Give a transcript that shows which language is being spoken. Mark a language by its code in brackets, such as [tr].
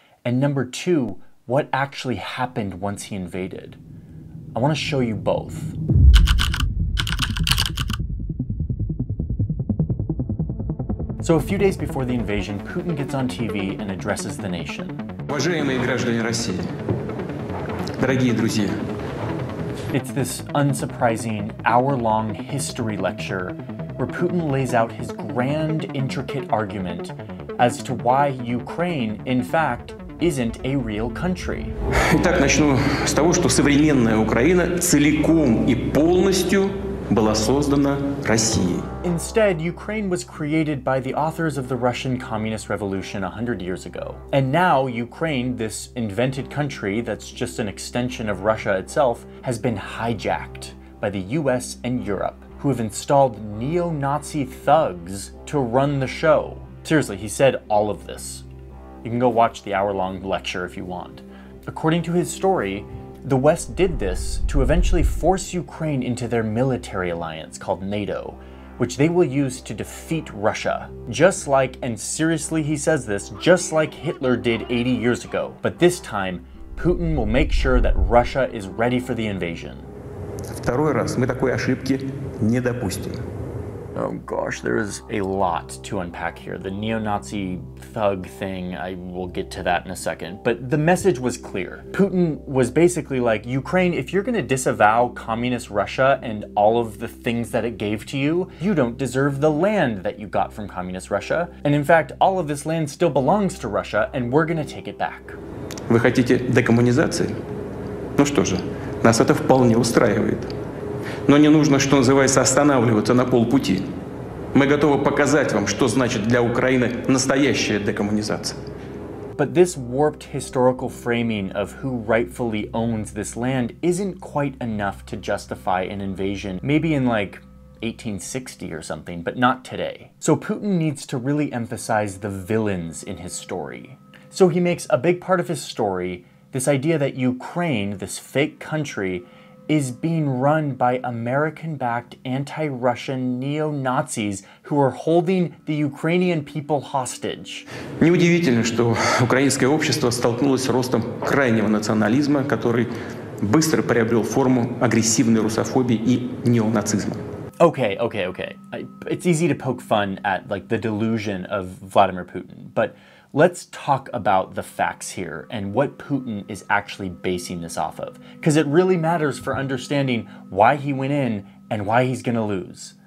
[en] And number two, what actually happened once he invaded. I want to show you both. So a few days before the invasion, Putin gets on TV and addresses the nation. [ru] Уважаемые граждане России, дорогие друзья. [en] It's this unsurprising hour-long history lecture where Putin lays out his grand, intricate argument as to why Ukraine, in fact, isn't a real country. [ru] Итак, начну с того, что современная Украина целиком и полностью была создана Россией. [en] Instead, Ukraine was created by the authors of the Russian Communist Revolution 100 years ago. And now Ukraine, this invented country that's just an extension of Russia itself, has been hijacked by the US and Europe, who have installed neo-Nazi thugs to run the show. Seriously, he said all of this. You can go watch the hour-long lecture if you want. According to his story, the West did this to eventually force Ukraine into their military alliance called NATO, which they will use to defeat Russia. Just like, and seriously he says this, just like Hitler did 80 years ago. But this time, Putin will make sure that Russia is ready for the invasion. [ru] Второй раз мы такой ошибки не допустим. [en] Oh gosh, there is a lot to unpack here. The neo-Nazi thug thing, I will get to that in a second. But the message was clear. Putin was basically like, Ukraine, if you're gonna disavow communist Russia and all of the things that it gave to you, you don't deserve the land that you got from communist Russia. And in fact, all of this land still belongs to Russia, and we're gonna take it back. [ru] Вы хотите декоммунизации? Ну что же, нас это вполне устраивает. Но не нужно, что называется, останавливаться на полпути. Мы готовы показать вам, что значит для Украины настоящая декоммунизация. [en] But this warped historical framing of who rightfully owns this land isn't quite enough to justify an invasion, maybe in like 1860 or something, but not today. So Putin needs to really emphasize the villains in his story. So he makes a big part of his story this idea that Ukraine, this fake country, is being run by American-backed anti-Russian neo-Nazis who are holding the Ukrainian people hostage. [ru] Неудивительно, что украинское общество столкнулось с ростом крайнего национализма, который быстро приобрел форму агрессивной русофобии и неонацизма. [en] Okay. It's easy to poke fun at like the delusion of Vladimir Putin, but let's talk about the facts here and what Putin is actually basing this off of, because it really matters for understanding why he went in and why he's gonna lose.